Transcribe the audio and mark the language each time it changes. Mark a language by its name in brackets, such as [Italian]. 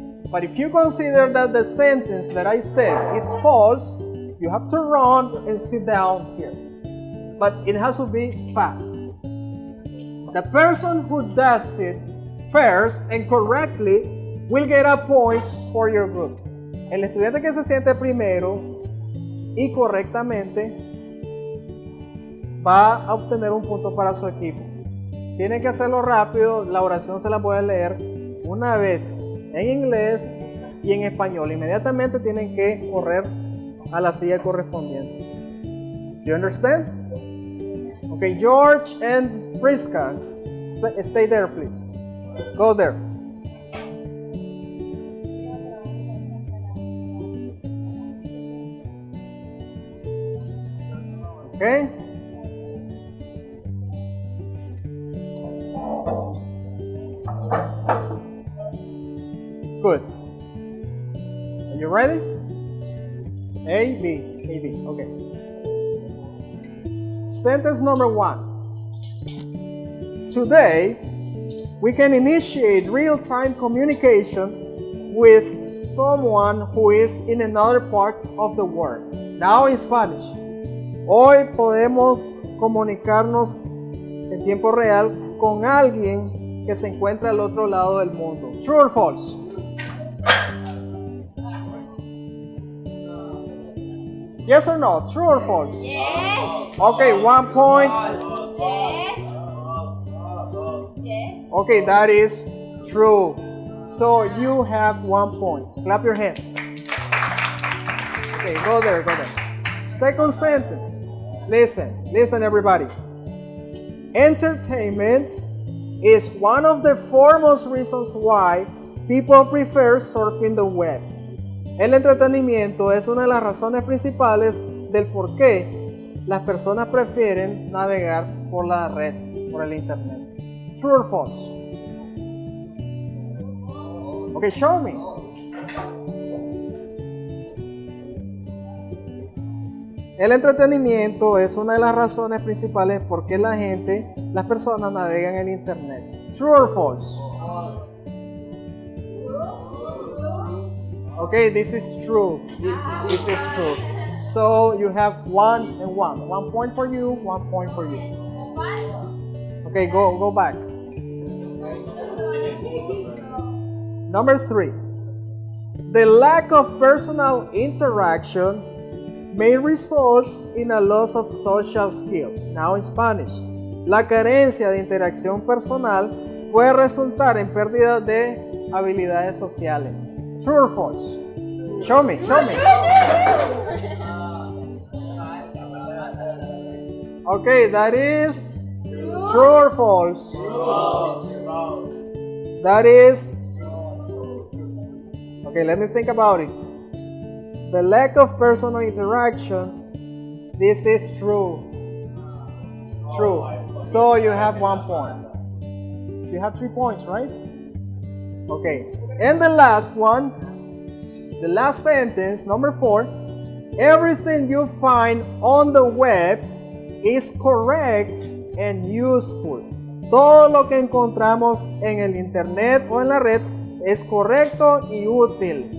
[English] But if you consider that the sentence that I said is false, you have to run and sit down here. But it has to be fast. The person who does it first and correctly will get a point for your group. [Spanish] El estudiante que se siente primero y correctamente va a obtener un punto para su equipo. Tienen que hacerlo rápido, la oración se la puede leer una vez en inglés y en español. Inmediatamente tienen que correr a la silla correspondiente. [English] You understand? Okay, George and Priska, stay there, please. Go there. Okay? Good. Are you ready? A, B, okay. Sentence number 1. Today, we can initiate real-time communication with someone who is in another part of the world. Now in Spanish. [Spanish] Hoy podemos comunicarnos en tiempo real con alguien que se encuentra al otro lado del mundo. [English] True or false? Yes or no? True or false? Yes. Okay, 1 point. Yes. Yes. Okay, that is true. So you have 1 point. Clap your hands. Okay, go there. Second sentence. Listen everybody. Entertainment is one of the foremost reasons why people prefer surfing the web. [Spanish] El entretenimiento es una de las razones principales del por qué las personas prefieren navegar por la red, por el internet. [English] True or false? Okay, show me. [Spanish] El entretenimiento es una de las razones principales por qué las personas navegan en el internet. [English] True or false? Okay, this is true. This is true. So you have 1 and 1. 1 point for you, 1 point for you. Okay, go back. Number 3. The lack of personal interaction may result in a loss of social skills. Now in Spanish. [Spanish] La carencia de interacción personal puede resultar en pérdida de habilidades sociales. [English] True or false? Show me. Okay, that is true or false? That is... Okay, let me think about it. The lack of personal interaction, this is true. True. So you have 1 point. You have 3 points, right? Okay. And the last one, the last sentence, number 4. Everything you find on the web is correct and useful. [Spanish] Todo lo que encontramos en el internet o en la red es correcto y útil.